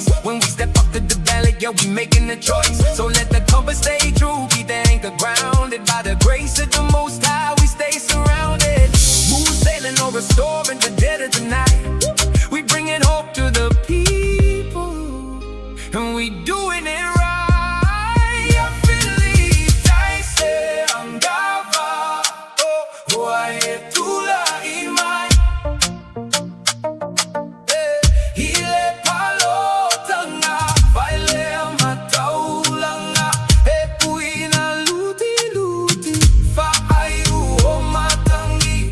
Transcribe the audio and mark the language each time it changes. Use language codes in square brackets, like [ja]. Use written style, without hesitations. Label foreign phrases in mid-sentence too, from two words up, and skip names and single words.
[en] When we step up to the valley, yeah, we making the choice. So let the compass stay true, keep the anchor grounded. By the grace of the Most High, we stay surrounded. Smooth sailing over storm the dead of the night. We bringing hope to the people, and we doing it right. [sm] Ia Fili taise Agava'a, o ai e tula i mai. Ile Palotaga, fai le amataulanga, e wina luti luti, fa ai o matangi.